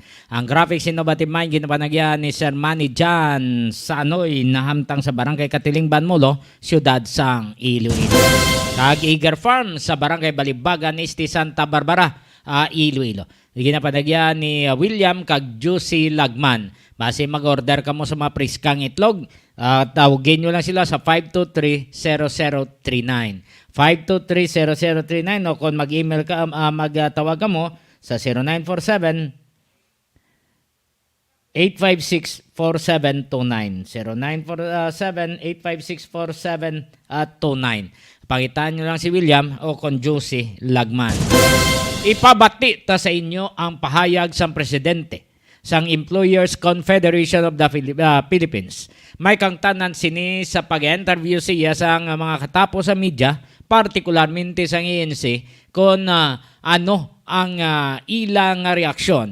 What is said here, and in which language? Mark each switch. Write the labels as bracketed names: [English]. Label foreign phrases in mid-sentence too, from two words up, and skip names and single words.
[Hiligaynon] Ang Graphics Innovative Mind ginapanagyan ni Sir Manny Jan Sanoy na hamtang sa barangay Katiling Banmolo, siyudad sang Iloilo. Kag Eager Farm sa barangay Balibagan, Este Santa Barbara, Iloilo. Ginapanagyan ni William kag Juicy Lagman. Base mag-order ka mo sa mga priskang itlog, tawagin nyo lang sila sa 523-0039. 523-0039 o kung mag-email ka, magtawag ka mo sa 0947 856-4729. 0947-856-4729. Pakitaan nyo lang si William o kung Juicy Lagman. Ipabati ta sa inyo ang pahayag sa Presidente sang Employers Confederation of the Philippines. May kang tanan sini sa pag-interview siya sa mga katapos sa media, partikularmente sa ENC, kung ano ang ilang reaksyon.